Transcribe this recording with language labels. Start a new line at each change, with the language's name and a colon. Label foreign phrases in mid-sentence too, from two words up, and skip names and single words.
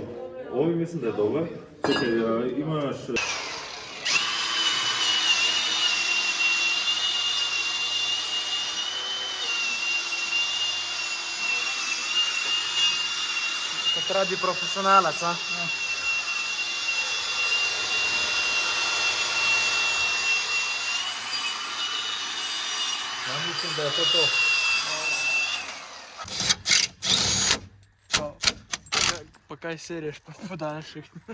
Croatian: Ovi mislim da je dobar. Čekaj, imaš... Kad radi profesionalac, a? Ja mislim da je to. Pa kaj sereš, pa podaš ih.